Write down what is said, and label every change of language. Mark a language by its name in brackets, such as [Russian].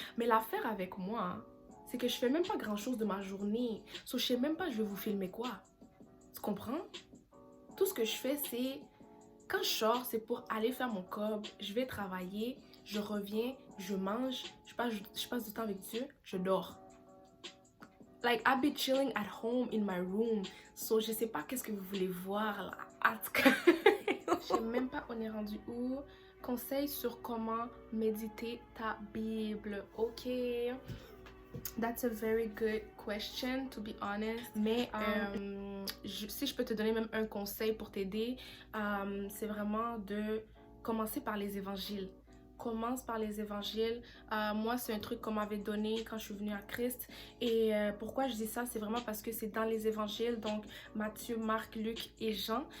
[French] Mais l'affaire avec moi, hein, c'est que je fais même pas grand chose de ma journée, so, je sais même pas je vais vous filmer quoi, tu comprends? Tout ce que je fais, c'est, quand je sors, c'est pour aller faire mon cob, je vais travailler, je reviens, je mange, je passe du temps avec Dieu, je dors. [English] Like, I be chilling at home in my room. [French] So, je sais pas qu'est-ce que vous voulez voir là. En tout cas, je sais même pas on est rendu où. Conseil sur comment méditer ta Bible. Ok. [English] That's a very good question, to be honest. [French] Mais si je peux te donner même un conseil pour t'aider, c'est vraiment de commencer par les évangiles. Commence par les évangiles. Moi, c'est un truc qu'on m'avait donné quand je suis venue à Christ. Et pourquoi je dis ça? C'est vraiment parce que c'est dans les évangiles, donc Matthieu, Marc, Luc et Jean.